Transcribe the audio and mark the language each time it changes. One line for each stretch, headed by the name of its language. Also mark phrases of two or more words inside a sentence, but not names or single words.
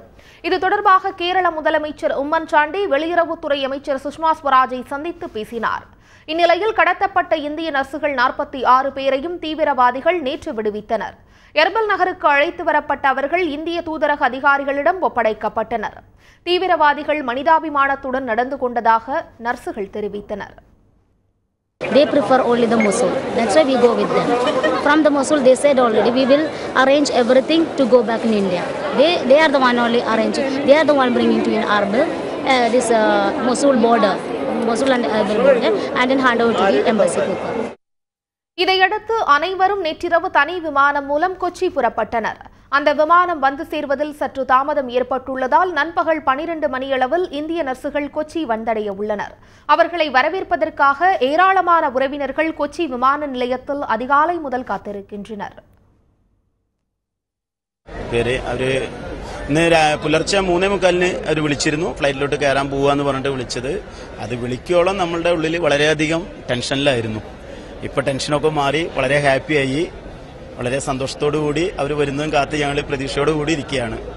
Tamil: இது தொடர்பாக கேரள முதலமைச்சர் உம்மன் சாண்டி வெளியுறவுத்துறை அமைச்சர் சுஷ்மா ஸ்வராஜை சந்தித்து பேசினார். இந்நிலையில் கடத்தப்பட்ட இந்திய நர்சுகள் 46 பேரையும் தீவிரவாதிகள் நேற்று விடுவித்தனர். எர்பில் நகருக்கு அழைத்து வரப்பட்ட அவர்கள் இந்திய தூதரக அதிகாரிகளிடம் ஒப்படைக்கப்பட்டனர். தீவிரவாதிகள் மனிதாபிமானத்துடன் நடந்து கொண்டதாக நர்சுகள் தெரிவித்தனர்.
English: They prefer only the Mosul. That's why we go with them. From the Mosul, they said already we will arrange everything to go back in India. They are the one only arranging. They are the one bringing to in Erbil this Mosul border, Mosul and Erbil border, and then hand over to the embassy people.
Tamil: இதையடுத்து அனைவரும் நேற்றிரவு தனி விமானம் மூலம் கொச்சி புறப்பட்டனர். அந்த விமானம் வந்து சேர்வதில் சற்று தாமதம் ஏற்பட்டுள்ளதால் நண்பகல் 12 மணியளவில் இந்திய நர்சுகள் கொச்சி வந்தடைய உள்ளனர். அவர்களை வரவேற்பதற்காக ஏராளமான உறவினர்கள் கொச்சி விமான நிலையத்தில் அதிகாலை முதல் കാത്തിരിக்கின்றனர்.
Malayalam: പുലർച്ചെ 3:45 അവർ വിളിച്ചിരുന്നു. ഫ്ലൈറ്റിലോട്ട് കയറാൻ പോവാന്ന് പറഞ്ഞിട്ട് വിളിച്ചത്. അത് വിളിക്കോളം നമ്മളുടെ ഉള്ളിൽ വളരെയധികം ടെൻഷനിലായിരുന്നു. ഇപ്പോൾ ടെൻഷനൊക്കെ മാറി വളരെ ഹാപ്പിയായി, വളരെ സന്തോഷത്തോടു കൂടി അവർ വരുന്നതും കാത്ത് ഞങ്ങൾ പ്രതീക്ഷയോടുകൂടി ഇരിക്കുകയാണ്.